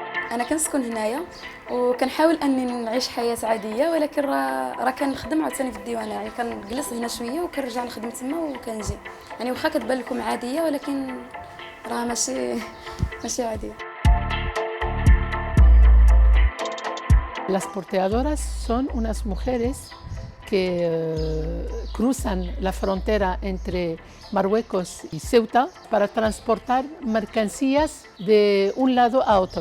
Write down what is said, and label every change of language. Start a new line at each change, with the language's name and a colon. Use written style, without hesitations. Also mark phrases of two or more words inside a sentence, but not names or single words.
Arabic: انا كنسكن هنايا وكنحاول اني نعيش حياه عاديه، ولكن راه كنخدم عاوتاني في الديوانه، يعني كنجلس هنا شويه وكنرجع نخدم تما وكنجي. يعني واخا كتبان لكم عاديه ولكن راه ماشي عاديه.
Spanish: Las porteadoras son unas mujeres que cruzan la frontera entre Marruecos y Ceuta para transportar mercancías de un lado a otro.